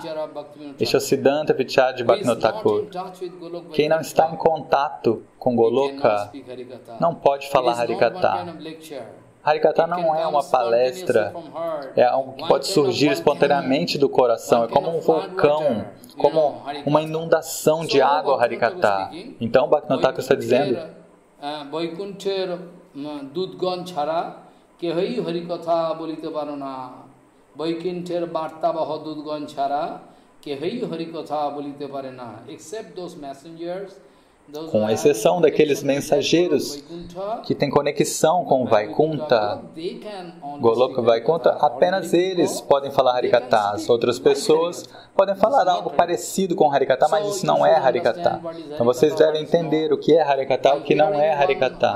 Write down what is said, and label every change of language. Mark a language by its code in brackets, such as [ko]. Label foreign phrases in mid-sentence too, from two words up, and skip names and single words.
[pt] Este é o Siddhanta Vichara de Bhaktivinoda Thakur. Quem não está em contato com Goloka não pode falar Harikatha. Harikatha não é uma palestra, é algo que pode surgir espontaneamente do coração, é como um vulcão, como uma inundação de água Harikatha. Então Bhaktivinoda Thakur está dizendo, [bn] কেহই হরিকথা বলিতে পারে না, বৈকুণ্ঠের বার্তাবহ দূতগণ ছাড়া, কেহই হরিকথা বলিতে পারে না. [en] Except those messengers [pt] com exceção daqueles mensageiros que têm conexão com Vaikuntha, Goloka Vaikuntha, apenas eles podem falar Harikatha. Outras pessoas podem falar algo parecido com Harikatha, mas isso não é Harikatha. Então vocês devem entender o que é Harikatha e o que não é Harikatha.